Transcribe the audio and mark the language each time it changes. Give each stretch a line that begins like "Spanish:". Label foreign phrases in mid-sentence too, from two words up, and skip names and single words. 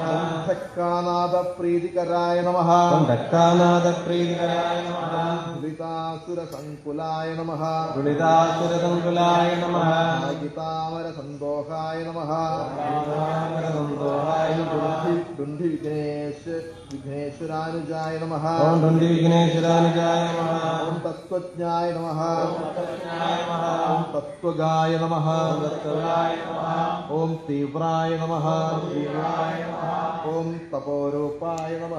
Sanskrit: ओम धक्कानादप्रीतिकराय नमः। ओम धक्कानादप्रीतिकराय नमः। दुरितासुरसङ्कुलाय नमः। दुरितासुरसङ्कुलाय नमः। गीतामरसन्दोहाय नमः। गीतामरसन्दोहाय नमः। ഡുണ്ഡി വിഘ്നേശ്വരാനുജായ നമഃ. ഓം ധന്തി വിഘ്നേശ്വരാനുജായ നമഃ. ഓം തത്വജ്ഞായ നമഃ. തത്വജ്ഞായ നമഃ. ഓം തത്വഗായ നമഃ. തത്വഗായ നമഃ. ഓം തീവ്രായ നമഃ. തീവ്രായ നമഃ. ഓം തപോരൂപായ നമഃ.